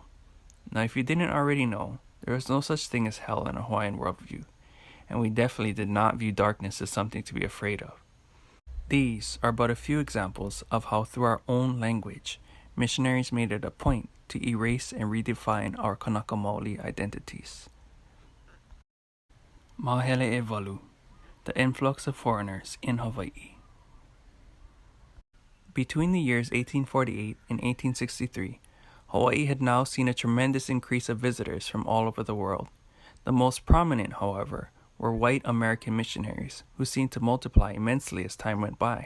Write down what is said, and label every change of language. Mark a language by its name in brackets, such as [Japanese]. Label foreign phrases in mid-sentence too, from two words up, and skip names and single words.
[English] Now, if you didn't already know, there is no such thing as hell in a Hawaiian worldview, and we definitely did not view darkness as something to be afraid of. These are but a few examples of how through our own language, missionaries made it a point to erase and redefine our [Hawaiian] Kanaka Maoli [English] identities. [Hawaiian] Mahele e Walu, [English] The Influx of Foreigners in Hawaii. Between the years 1848 and 1863, Hawaii had now seen a tremendous increase of visitors from all over the world. The most prominent, however, were white American missionaries, who seemed to multiply immensely as time went by.